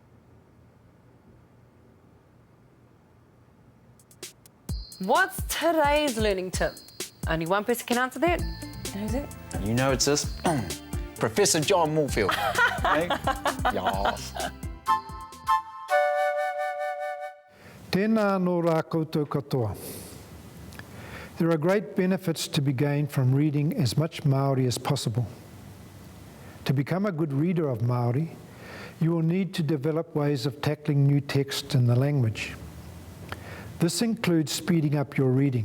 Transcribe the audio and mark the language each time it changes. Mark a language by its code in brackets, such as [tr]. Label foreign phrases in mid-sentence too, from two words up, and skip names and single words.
[en] What's today's learning tip? Only one person can answer that. And who's it? You know it's this. Professor John Moorfield. Hey? Yes. [mi] Tēnā nō rā koutou katoa. [en] There are great benefits to be gained from reading as much Māori as possible. To become a good reader of Māori, you will need to develop ways of tackling new text in the language. This includes speeding up your reading.